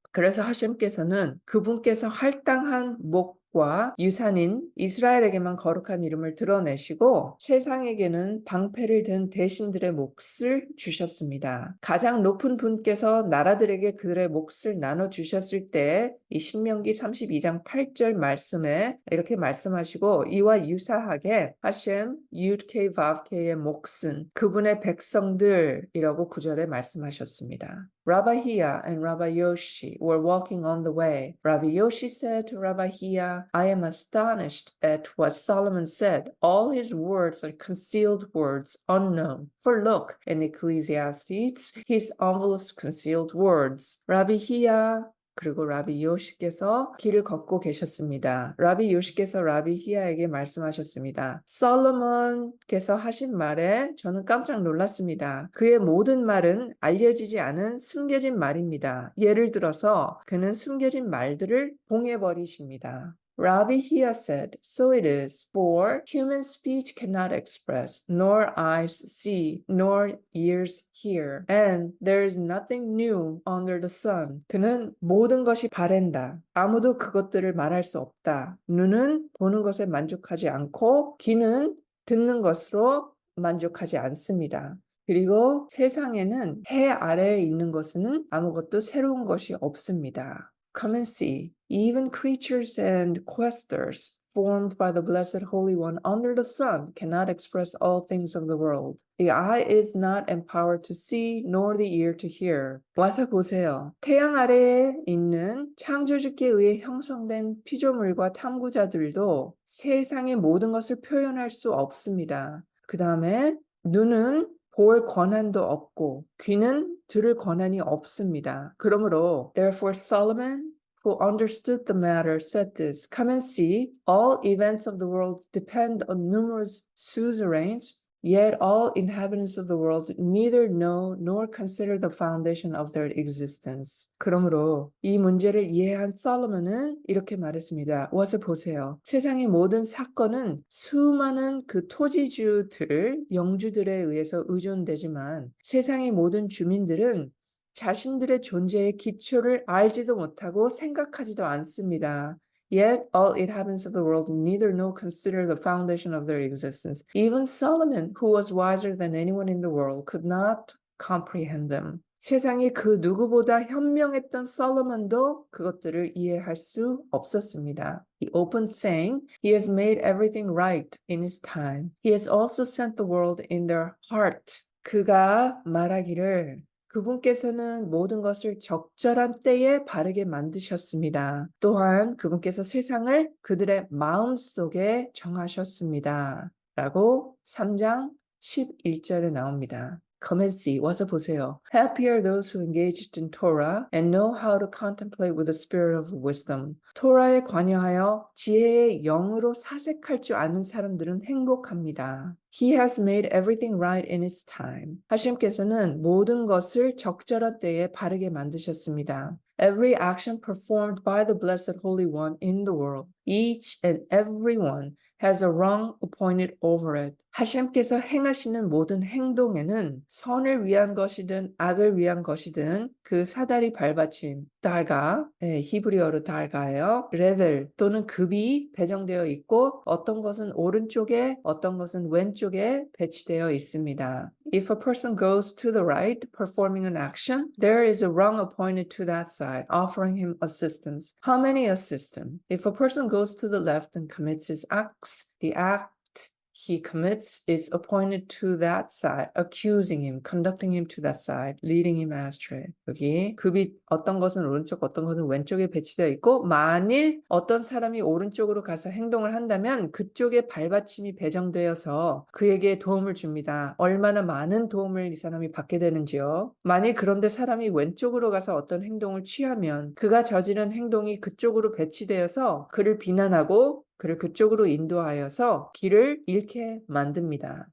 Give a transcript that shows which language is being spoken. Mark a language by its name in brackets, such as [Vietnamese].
[Korean] 그래서 하셴께서는 그분께서 할당한 목과 유산인 이스라엘에게만 거룩한 이름을 드러내시고 세상에게는 방패를 든 대신들의 몫을 주셨습니다. 가장 높은 분께서 나라들에게 그들의 몫을 나눠주셨을 때 이 신명기 32장 8절 말씀에 이렇게 말씀하시고 이와 유사하게 하셴 유드케-바브케의 몫은 그분의 백성들이라고 9절에 말씀하셨습니다. [English] Rabbi Hia and Rabbi Yoshi were walking on the way. Rabbi Yoshi said to Rabbi Hia, I am astonished at what Solomon said. All his words are concealed words, unknown. For look, in Ecclesiastes, his envelopes concealed words. [Korean] Rabbi Hia 그리고 라비 요시께서 길을 걷고 계셨습니다. 라비 요시께서 라비 히야에게 말씀하셨습니다. 솔로몬께서 하신 말에 저는 깜짝 놀랐습니다. 그의 모든 말은 알려지지 않은 숨겨진 말입니다. 예를 들어서 그는 숨겨진 말들을 봉해버리십니다. [English] Rabbi Hia said, So it is, for human speech cannot express, nor eyes see, nor ears hear, and there is nothing new under the sun. [Korean] 그는 모든 것이 바랜다. 아무도 그것들을 말할 수 없다. 눈은 보는 것에 만족하지 않고 귀는 듣는 것으로 만족하지 않습니다. 그리고 세상에는 해 아래에 있는 것은 아무것도 새로운 것이 없습니다. [English] Come and see, even creatures and questers, formed by the Blessed Holy One under the sun cannot express all things of the world. The eye is not empowered to see, nor the ear to hear. [Korean] 와서 보세요. 태양 아래에 있는 창조주께 의해 형성된 피조물과 탐구자들도 세상의 모든 것을 표현할 수 없습니다. 그 다음에 눈은 볼 권한도 없고 귀는 들을 권한이 없습니다. 그러므로 [English] Therefore Solomon who understood the matter said this, Come and see, all events of the world depend on numerous suzerains, yet all inhabitants of the world neither know nor consider the foundation of their existence. [Korean] 그러므로 이 문제를 이해한 솔로몬은 이렇게 말했습니다. 와서 보세요. 세상의 모든 사건은 수많은 그 토지주들, 영주들에 의해서 의존되지만 세상의 모든 주민들은 자신들의 존재의 기초를 알지도 못하고 생각하지도 않습니다. [English] Yet all inhabitants of the world neither know consider the foundation of their existence. Even Solomon, who was wiser than anyone in the world, could not comprehend them. [Korean] 세상에 그 누구보다 현명했던 솔로몬도 그것들을 이해할 수 없었습니다. [English] He opened saying, He has made everything right in His time. He has also sent the world in their heart. [Korean] 그가 말하기를 그분께서는 모든 것을 적절한 때에 바르게 만드셨습니다. 또한 그분께서 세상을 그들의 마음속에 정하셨습니다. 라고 3장 11절에 나옵니다. [English] Come and see. [Korean] 와서 보세요. [English] Happy are those who engaged in Torah and know how to contemplate with the spirit of wisdom. [Korean] 토라에 관여하여 지혜의 영으로 사색할 줄 아는 사람들은 행복합니다. [English] He has made everything right in its time. [Korean] 하나님께서는 모든 것을 적절한 때에 바르게 만드셨습니다. [English] Every action performed by the Blessed Holy One in the world, each and every one has a rung appointed over it. [Korean] 하나님께서 행하시는 모든 행동에는 선을 위한 것이든 악을 위한 것이든 그 사다리 발받침, 달가, 히브리어로 달가예요. 레벨 또는 급이 배정되어 있고 어떤 것은 오른쪽에 어떤 것은 왼쪽에 배치되어 있습니다. [English] If a person goes to the right, performing an action, there is a rung appointed to that side, offering him assistance. How many assist him? If a person goes to the left and commits his acts, the act he commits is appointed to that side, accusing him, conducting him to that side, leading him astray. [Korean] 여기 급이 어떤 것은 오른쪽, 어떤 것은 왼쪽에 배치되어 있고 만일 어떤 사람이 오른쪽으로 가서 행동을 한다면 그쪽에 발받침이 배정되어서 그에게 도움을 줍니다. 얼마나 많은 도움을 이 사람이 받게 되는지요. 만일 그런데 사람이 왼쪽으로 가서 어떤 행동을 취하면 그가 저지른 행동이 그쪽으로 배치되어서 그를 비난하고 그를 그쪽으로 인도하여서 길을 잃게 만듭니다.